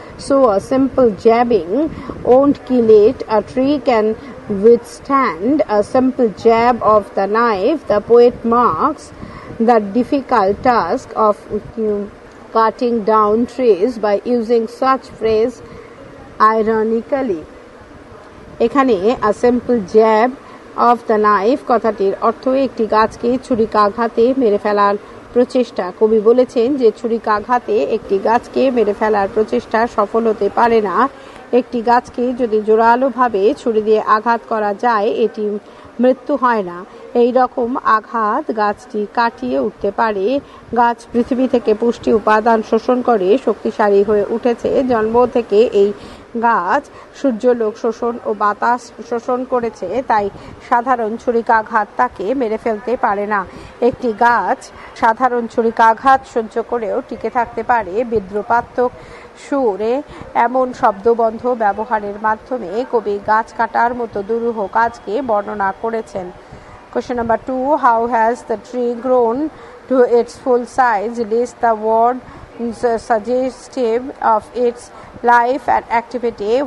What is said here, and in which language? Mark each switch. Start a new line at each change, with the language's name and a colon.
English: So a simple jabbing won't kill it. A tree can withstand a simple jab of the knife. The poet marks the difficult task of cutting down trees by using such phrase ironically.
Bangla: এখানে
English: a simple jab of the knife
Bangla: কথাটির অর্থ একটি গাছকে ছুরিকাঘাতে মেরে ফেলার প্রচেষ্টা। কবি বলেছেন যে ছুরিকাঘাতে একটি গাছকে মেরে ফেলার প্রচেষ্টা সফল হতে পারে না। একটি গাছকে যদি জোরালোভাবে ছুরি দিয়ে আঘাত করা যায় এটি মৃত্যু হয় না। এই রকম আঘাত গাছটি কাটিয়ে উঠতে পারে। গাছ পৃথিবী থেকে পুষ্টি উপাদান শোষণ করে শক্তিশালী হয়ে উঠেছে। জন্ম থেকে এই গাছ সূর্যলোক শোষণ ও বাতাস শোষণ করেছে, তাই সাধারণ ছুরিকাঘাত তাকে মেরে ফেলতে পারে না। একটি গাছ সাধারণ ছুরিকাঘাত সহ্য করেও টিকে থাকতে পারে। বিদ্রুপাত্মক সুরে এমন শব্দবন্ধ ব্যবহারের মাধ্যমে কবি গাছ কাটার মতো দুরূহ কাজকে বর্ণনা করেছেন।
English: Question number 2. How has the tree grown to its full size? List the word suggestive of its life and activity.